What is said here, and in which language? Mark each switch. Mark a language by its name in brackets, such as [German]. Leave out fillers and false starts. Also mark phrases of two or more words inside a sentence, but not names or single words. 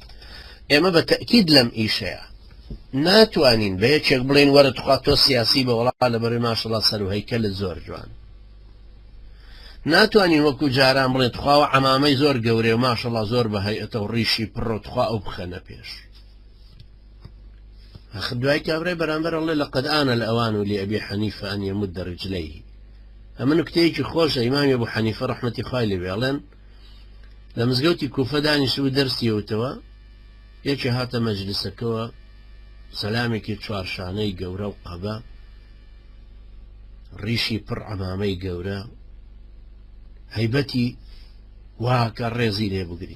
[Central Kurdish] ئێمە بە تەکید لەم ئیشەیە ناتوانین بە یەکێک بڵێن وەرە توخوا تۆ سیاسی بە وەڵا لەبەرەوەی ماشەڵڵا سەر و هەیکەلت زۆر جوان. ناتوانین وەکو جاران بڵێن تخواوە عەمامەی زۆر گەورەیە و ماشەڵڵا زۆر بە هەیئەتە و ڕیشی پڕۆ تخوا ئەو بخەنە پێش. ئەخ دوای کابرای بەرامبەر ئەڵێ [Arabic] لەقەد ئانە الأوان لأبي حنيفة أن يمد رجليه. [Central Kurdish] ئەمە نوکتەیەکی خۆشە. ئیمامی ئەبوو حەنیفە ڕەحمەتی خوای لێ بێ ئەڵێن لە مزگەوتی کوفە دانیشتبوو دەرسیەوتەوە، یەکی هاتە مەجلیسەکەوە سەلامێکی چوارشانەی گەورە و قەبە، ڕیشی پڕ عەمامەی گەورە، هەیبەتی واکە ڕێزی لێ بگری.